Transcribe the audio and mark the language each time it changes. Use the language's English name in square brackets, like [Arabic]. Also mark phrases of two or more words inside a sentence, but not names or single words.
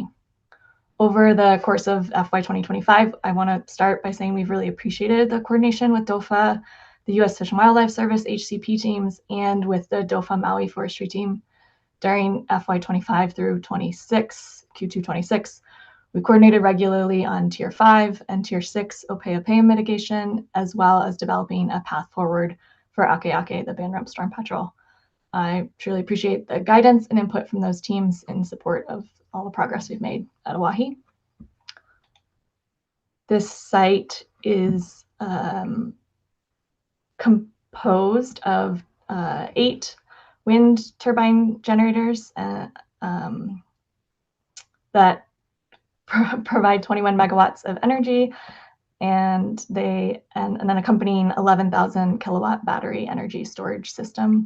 [English] Over the course of FY 2025, I want to start by saying we've really appreciated the coordination with DOFA, the U.S. Fish and Wildlife Service HCP teams, and with the DOFA Maui Forestry team during FY 25 through 26, Q2 26. We coordinated regularly on Tier 5 and Tier 6 ʻōpeʻapeʻa mitigation, as well as developing a path forward for ʻAKEʻakē, the band-rumped storm petrel. I truly appreciate the guidance and input from those teams in support of all the progress we've made at Oahe. This site is composed of 8 wind turbine generators that provide 21 megawatts of energy, and then accompanying 11,000 kilowatt battery energy storage system.